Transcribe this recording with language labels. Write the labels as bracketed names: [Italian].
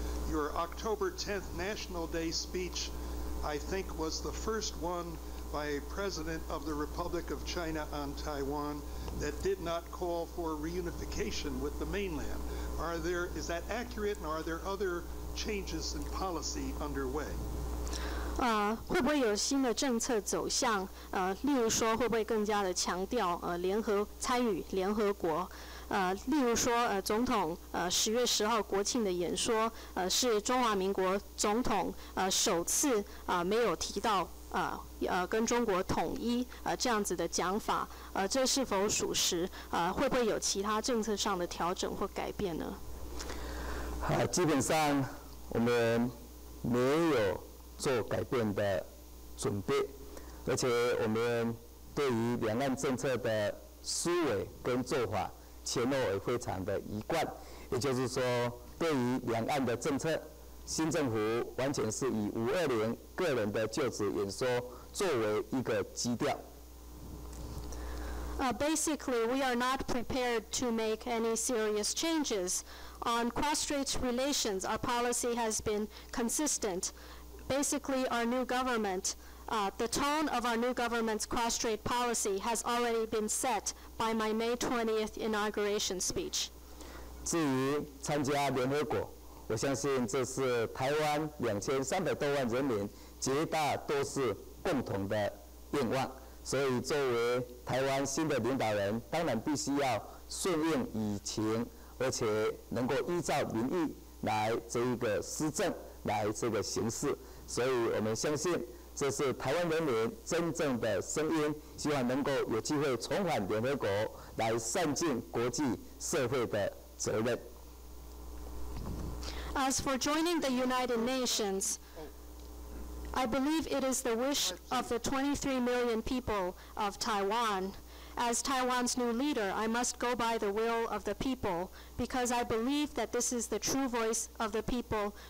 [English] Your October 10th National Day speech, I think, was the first one by a president of the Republic of China on Taiwan that did not call for reunification with the mainland. Is that accurate, and are there other changes in policy underway? [Chinese] 会不会有新的政策走向？例如说，会不会更加的强调参与联合国？例如说，总统10月10号国庆的演说，是中华民国总统首次没有提到跟中国统一这样子的讲法，这是否属实？会不会有其他政策上的调整或改变呢？基本上我们没有做改变的准备，而且我们对于两岸政策的思维跟做法前后也非常的一贯，也就是说，对于两岸的政策，新政府完全是以520个人的就职演说作为一个基调。 [English] Basically, we are not prepared to make any serious changes. On cross-strait relations, our policy has been consistent. Basically, our new government, the tone of our new government's cross-strait policy has already been set by my May 20th inauguration speech. [Chinese] 至于参加联合国，我相信这是台湾2300多万人民绝大多数共同的愿望。所以，作为台湾新的领导人，当然必须要顺应疫情，而且能够依照民意来这一个施政，来这个行事。所以我们相信，这是台湾人民真正的声音，希望能够有机会重返联合国，来善尽国际社会的责任。 [English] As for joining the United Nations, I believe it is the wish of the 23 million people of Taiwan. As Taiwan's new leader, I must go by the will of the people because I believe that this is the true voice of the people.